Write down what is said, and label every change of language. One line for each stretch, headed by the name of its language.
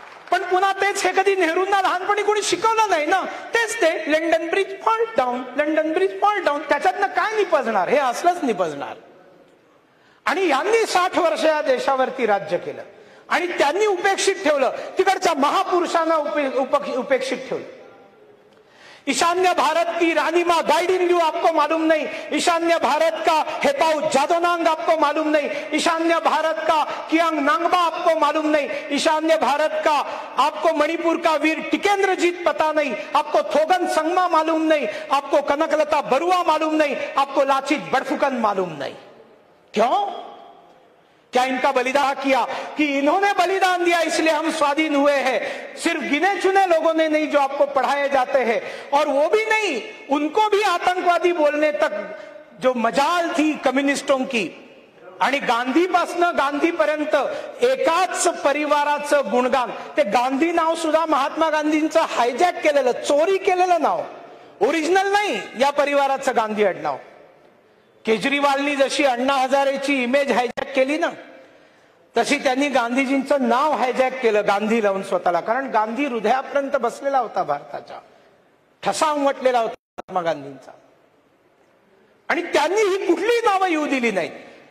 Marathi: पण पुन्हा तेच हे कधी नेहरूंना लहानपणी कोणी शिकवलं नाही ना, तेच ते
English: London bridge fall down,
Marathi: London bridge fall down, त्याच्यातनं काय निपजणार, हे असलंच निपजणार। आणि यांनी 60 वर्ष या देशावरती राज्य केलं आणि त्यांनी उपेक्षित ठेवलं, तिकडच्या महापुरुषांना उपेक्षित ठेवलं।
Hindi: ईशान्य भारत की रानी माँ गाइडिंग यू आपको मालूम नहीं, ईशान्य भारत का हेताऊ जादोनांग आपको मालूम नहीं, ईशान्य भारत का कियांग नांगबा आपको मालूम नहीं, ईशान्य भारत का आपको मणिपुर का वीर टिकेंद्रजीत पता नहीं, आपको थोगन संगमा मालूम नहीं, आपको कनकलता बरुआ मालूम नहीं, आपको लाचित बड़फुकन मालूम नहीं। क्यों? क्या इनका बलिदान किया कि इन्होंने बलिदान दिया इसलिए हम स्वाधीन हुए हैं? सिर्फ गिने चुने लोगों ने नहीं जो आपको पढ़ाए जाते हैं, और वो भी नहीं, उनको भी आतंकवादी बोलने तक जो मजाल थी कम्युनिस्टों की।
Marathi: आणि गांधीपासनं गांधीपर्यंत एकाच परिवाराचं गुणगान, ते गांधी नाव सुद्धा महात्मा गांधींचं हायजॅक केलेलं, चोरी केलेलं नाव, ओरिजिनल नाही या परिवाराचं गांधी आडनाव। केजरीवालनी जशी अण्णा हजारेची इमेज हायजॅक केली ना, तशी त्यांनी गांधीजींचं नाव हायजॅक केलं गांधी लावून स्वतःला, कारण गांधी हृदयापर्यंत बसलेला होता, भारताच्या ठसा उमटलेला होता महात्मा गांधींचा, आणि त्यांनी ही कुठलीही नावं येऊ दिली नाहीत।